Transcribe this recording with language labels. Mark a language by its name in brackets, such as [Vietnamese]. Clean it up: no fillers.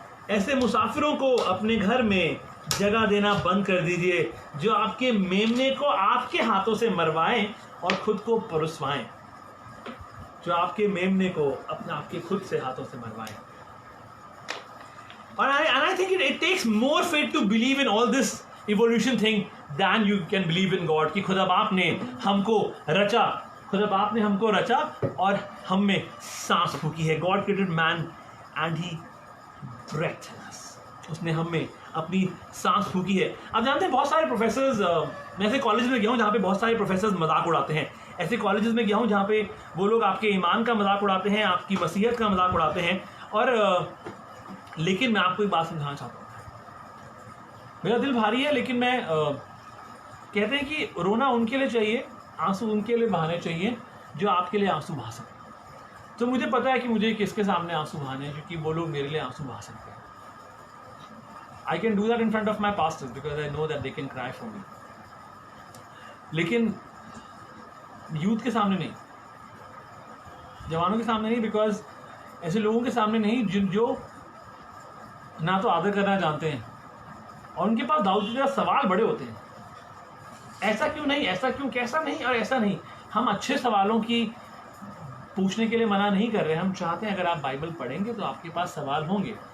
[Hindi] ऐसे मुसाफिरों को अपने घर में जगह देना बंद कर दीजिए जो आपके मेमने को आपके हाथों से मरवाएं और खुद को परोसवाएं, जो आपके मेमने को अपने आपके खुद से हाथों से मरवाएं। [English] और I think it takes more faith to believe in all this evolution thing than you can believe in God। [Hindi] कि खुदा बाप ने हमको रचा, खुदा बाप ने हमको रचा और हम में सांस फूकी है। [English] God created man and he breathed in us। [Hindi] उसने हम में अपनी सांस फूकी है। आप जानते हैं बहुत सारे प्रोफेसर्स, मैं ऐसे कॉलेज में गया हूँ जहाँ पे बहुत सारे प्रोफेसर्स मजाक उड़ाते हैं। ऐसे कॉलेजेस में गया हूँ जहाँ पे वो लोग आपके ईमान का मजाक उड़ाते हैं, आपकी मसीहत का मजाक उड़ाते हैं। और लेकिन मैं आपको एक बात समझाना चाहता हूँ, मेरा दिल भारी है, लेकिन मैं कहते हैं कि रोना उनके लिए चाहिए, आंसू उनके लिए बहाने चाहिए जो आपके लिए आंसू बहा सकते। तो मुझे पता है कि मुझे किसके सामने आंसू बहाने हैं, क्योंकि वो लोग मेरे लिए आंसू बहा सकते हैं। [English] I can do that in front of my pastors because I know that they can cry for me। [Hindi] लेकिन यूथ के सामने नहीं, जवानों के सामने नहीं, बिकॉज ऐसे लोगों के सामने नहीं जो ना तो आदर करना जानते हैं और उनके पास दाऊद की तरह सवाल बड़े होते हैं। ऐसा क्यों नहीं, ऐसा क्यों, कैसा नहीं और ऐसा नहीं। हम अच्छे सवालों की पूछने के लिए मना नहीं कर रहे। हम चाहते हैं अगर आप बाइबल पढ़ेंगे तो आपके पास सवाल होंगे।